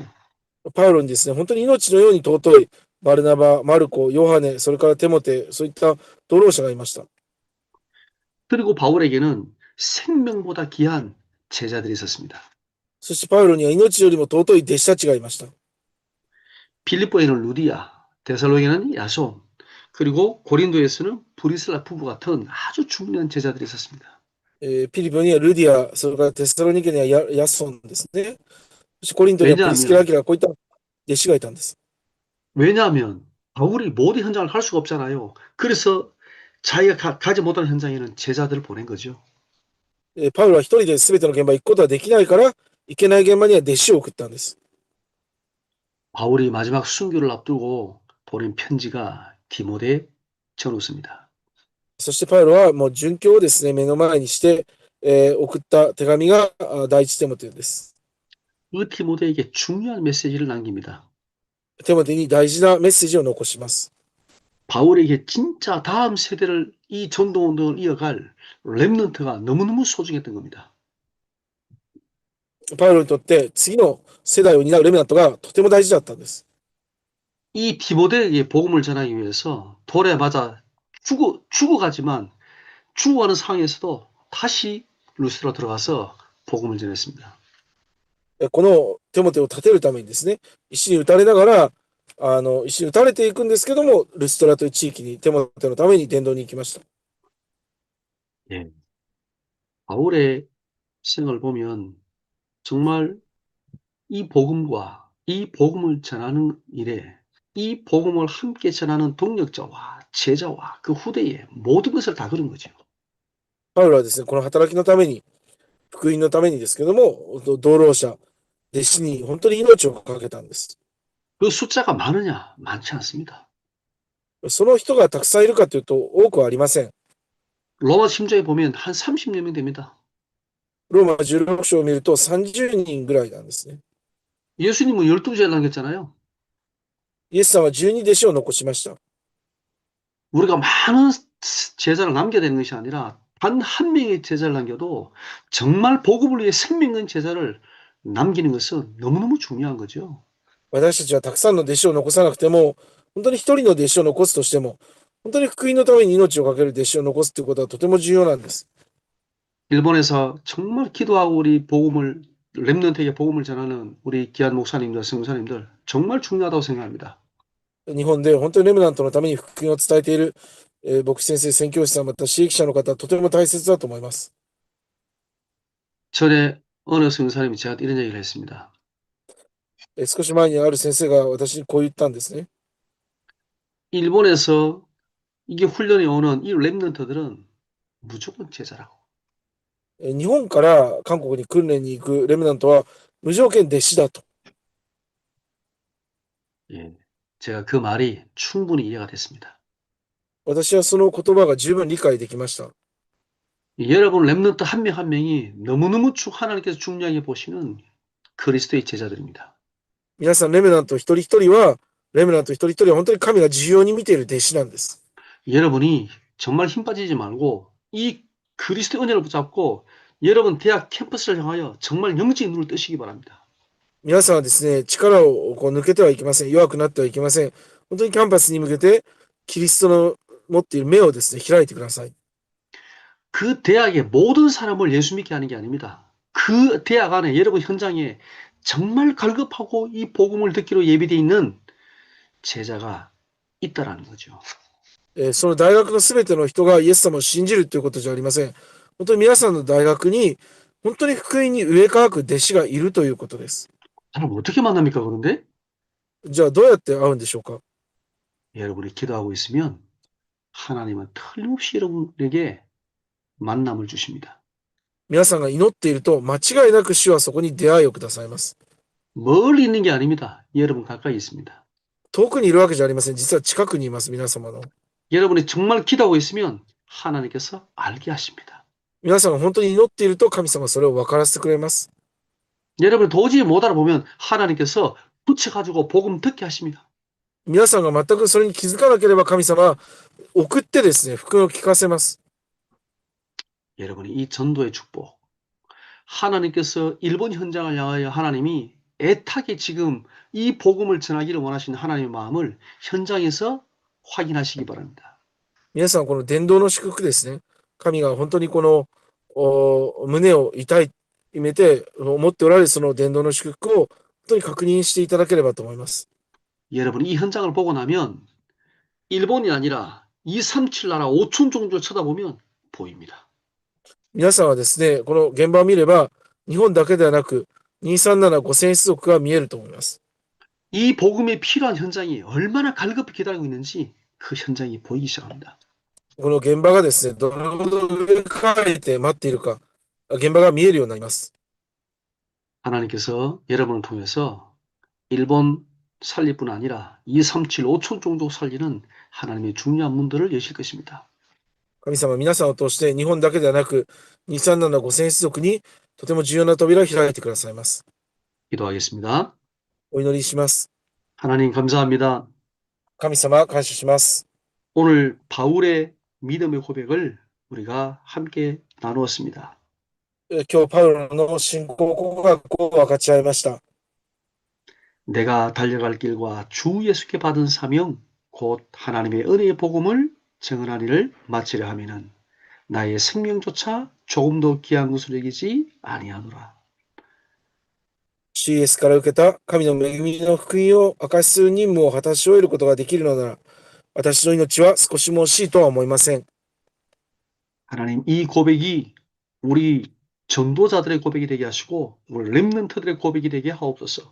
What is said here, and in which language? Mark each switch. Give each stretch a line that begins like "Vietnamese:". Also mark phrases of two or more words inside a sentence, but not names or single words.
Japanese: パウロにですね、本当に命のように尊いバルナバ、マルコ、ヨハネ、それからテモテ、そういった同労者がいました。
Korean: 그리고 바울에게는 생명보다 귀한 제자들이 있었습니다.
Japanese: そしてパウロには命よりも尊い弟子たちがいました。
Korean: 빌립보에는 루디아, 데살로니가는 야손, 그리고 고린도에서는 브리슬라 부부 같은 아주 중요한 제자들이 있었습니다.
Japanese: ピリポにはルディア、それからテスタロニケにはヤソンですね。そしてコリントにはプリスケラ・ア
Korean: 왜냐하면
Japanese: キラ、こういった弟子がいたんです。
Korean: 왜냐하면 바울이 모든 현장을 갈 수가 없잖아요. 그래서 자기가 가지 못하는 현장에는 제자들을 보낸 거죠.
Japanese: パウロは一人で全ての現場に行くことはできないから、行けない現場には弟子を送ったんです。
Korean: 바울이 마지막 순교를 앞두고 보낸 편지가 디모데 전후서입니다.
Japanese: そしてパウロはもう殉教をですね、目の前にして、送った手紙が第一テモテです。
Korean: 그 디모데에게 중요한 메시지를 남깁니다.
Japanese: テモテに大事なメッセージを残します。
Korean: 바울에게 진짜 다음 세대를 이 전도운동을 이어갈 렘넌트가 너무너무 소중했던 겁니다.
Japanese: パウロにとって次の世代を担うレメナントがとても大事だったんです。
Korean: 이 디모데에게 복음을 전하기 위해서 돌에 맞아 죽어가지만 죽어가는 상황에서도 다시 루스드로 들어가서 복음을 전했습니다.
Japanese: このテモテを立てるためにですね、石に打たれながら、石に打たれていくんですけども、ルストラという地域にテモテのために伝道に行きました。
Korean: 예. 바울의 생을 보면 정말 이 복음과 이 복음을 전하는 일에 이 복음을 함께 전하는 동력자와 제자와 그 후대에 모든 것을 다 그런 거죠.
Japanese: パウロはですね、この働きのために、福音のためにですけども、同労者、弟子に本当に命をかけたんです。
Korean: 그 숫자가 많으냐? 많지 않습니다.
Japanese: その人がたくさんいるかというと、多くはありません。
Korean: 로마 침도에 보면 한 30여 명 됩니다.
Japanese: ローマ16章を見ると30人ぐらいなんですね。
Korean: 예수님은 12제를 남겼잖아요.
Japanese: イエスさんは12弟子を残しました。
Korean: 우리가 많은 제자를 남겨야 되는 것이 아니라 단 한 명의 제자를 남겨도 정말 복음을 위해 생명 있는 제자를 남기는 것은 너무너무 중요한 거죠.
Japanese: 私たちはたくさんの弟子を残さなくても、本当に一人の弟子を残すとしても、本当に福音のために命を懸ける弟子を残すということはとても重要なんです。
Korean: 일본에서 정말 기도하고 우리 복음을 렘넌트에게 복음을 전하는 우리 귀한 목사님들, 성사님들 정말 중요하다고 생각합니다.
Japanese: 日本で本当にレムナントのために福音を伝えている、牧師先生、宣教師さん、また刺激者の方、とても大切だと思います。
Korean: 전에 어느 성사님이 제가 이런 얘기를 했습니다.
Japanese: 少し前にある先生が私にこう言ったんですね。
Korean: 일본에서 이게 훈련이 오는 이 렘넌트들은 무조건 제자라고.
Japanese: 日本から韓国に訓練に行くレムナントは無条件弟子だと。
Korean: 예, 제가 그 말이 충분히 이해가 됐습니다.
Japanese: 私はその言葉が十分理解できました。
Korean: 여러분 렘넌트 한 명 한 명이 너무너무 하나님께서 중요하게 보시는 그리스도의 제자들입니다.
Japanese: 皆さん、レムナント一人一人は本当に神が重要に見ている弟子なんです。
Korean: 여러분이 정말 힘 빠지지 말고 이 그리스도의 은혜를 붙잡고 여러분 대학 캠퍼스를 향하여 정말 영적인 눈을 뜨시기 바랍니다.
Japanese: 皆さんはですね、力をこう抜けてはいけません。弱くなってはいけません。本当にキャンパスに向けて、キリストの持っている目をですね、開いてください。
Korean: 그 대학의 모든 사람을 예수 믿게 하는 게 아닙니다. 그 대학 안에 여러분 현장에 정말 갈급하고 이 복음을 듣기로 예비되어 있는 제자가 있다라는 거죠.
Japanese: その大学のすべての人がイエス様を信じるということじゃありません。本当に皆さんの大学に、本当に福音に植え替わく弟子がいるということです。
Korean: 사람 어떻게 만납니까? 그런데
Japanese: じゃあどうやって会うんでしょうか。
Korean: 여러분이 기도하고 있으면 하나님은 틀림없이 여러분에게 만남을 주십니다.
Japanese: 皆さんが祈っていると、間違いなく主はそこに出会いをくださいます。
Korean: 멀리 있는 게 아닙니다. 여러분 가까이 있습니다.
Japanese: 遠くにいるわけじゃありません。実は近くにいます、皆様の。
Korean: 여러분이 정말 기도하고 있으면 하나님께서 알게 하십니다.
Japanese: 皆さんが本当に祈っていると、神様はそれを分からせてくれます。
Korean: 여러분이 도저히 못 알아보면 하나님께서 붙여가지고 복음 듣게 하십니다.
Japanese: 皆さんが全くそれに気づかなければ神様は送ってですね、福音を聞かせます。
Korean: 여러분이 이 전도의 축복, 하나님께서 일본 현장을 향하여 하나님이 애타게 지금 이 복음을 전하기를 원하시는 하나님의 마음을 현장에서 확인하시기 바랍니다.
Japanese: 皆さん、この伝道の祝福ですね。神が本当にこの胸を痛めて思っておられるその伝道の祝福を本当に確認していただければと思います。
Korean: 여러분이 이 현장을 보고 나면 일본이 아니라 237 나라 5천 종족을 쳐다보면 보입니다.
Japanese: 皆さんはですね、この現場を見れば、日本だけではなく、237、5000種族が見えると思います。
Korean: 이 복음에 필요한 현장이 얼마나 갈급히 기다리고 있는지 그 현장이 보이기 시작합니다.
Japanese: この現場がですね、どれほど上書いて待っているか、現場が見えるようになります。
Korean: 하나님께서 여러분을 통해서 일본 살리뿐 아니라 237, 5천 종족 살리는 하나님의 중요한 문들을 여실 것입니다.
Japanese: 神様、皆さんを通して日本だけではなく、237、5000種族にとても重要な扉を開いてくださいます。
Korean: 기도하겠습니다.
Japanese: お祈りします。
Korean: 하나님 감사합니다.
Japanese: 神様、感謝します。
Korean: 오늘 바울의 믿음의 고백을 우리가 함께 나누었습니다.
Japanese: 今日、パウロの信仰告白を分かち合いました。
Korean: 내가 달려갈 길과 주 예수께 받은 사명, 곧 하나님의 은혜의 복음을 증언하니를 마치려 하면은 나의 생명조차 조금도 귀한 것을 여기지 아니하노라.
Japanese: CS から受けた神の恵みの福音を明かしする任務を果たし終えることができるのなら、私の命は少しも惜しいとは思いません。
Korean: 하나님 이 고백이 우리 전도자들의 고백이 되게 하시고 우리 렘넌트들의 고백이 되게 하옵소서.